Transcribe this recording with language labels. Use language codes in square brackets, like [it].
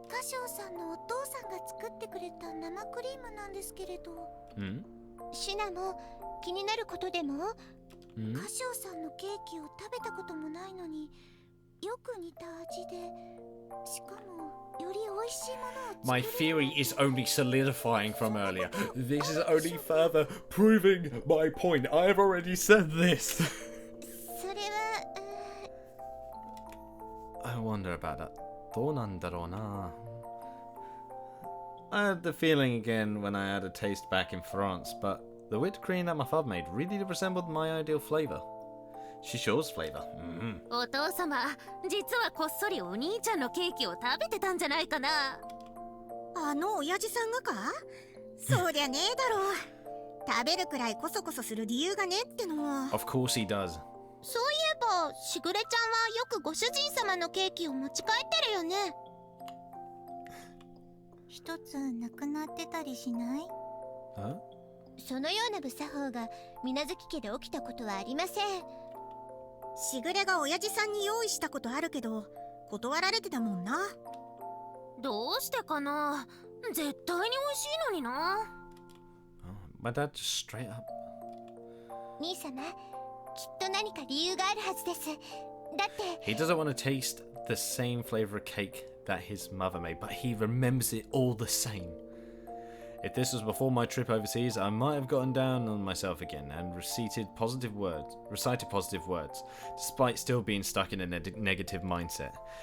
[ja] 歌唱さんのお父さんが作ってくれた生クリームなんですけれど。シナも気になることでも？歌唱さんのケーキを食べたこともないのによく似た味で、しかもより美味しいものを作れる。 [en] My theory is only solidifying from earlier. This is only further proving my point. I have already said this. [ja] それは、 [en] I wonder about that. [ja] どうなんだろうな。 [en] I had the feeling again when I had a taste back in France, but the whipped cream that my father made really resembled my ideal flavour. Shisho's flavor. [ja] お父様、実はこっそりお兄ちゃんのケーキを食べてたんじゃないかな。あの親父さんがか？そうりゃねえだろう。食べるくらいコソコソする理由がねっての。 [en] Of course he does. [ja] そういえば、しぐれちゃんはよくご主人様のケーキを持ち帰ってるよね。一つなくなってたりしない？ Huh? そのような無作法が水無月家で起きたことはありません。しぐれが親父さんに用意したことあるけど断られてたもんな。どうしてかな。絶対に美味しいのにな。 [en] My dad just straight up. [ja] 兄様、きっと何か理由があるはずです。だって [en] He doesn't want to taste the same flavor of cake that his mother made, but he remembers it all the same. If this was before my trip overseas, I might have gotten down on myself again and recited positive words, despite still being stuck in a negative mindset.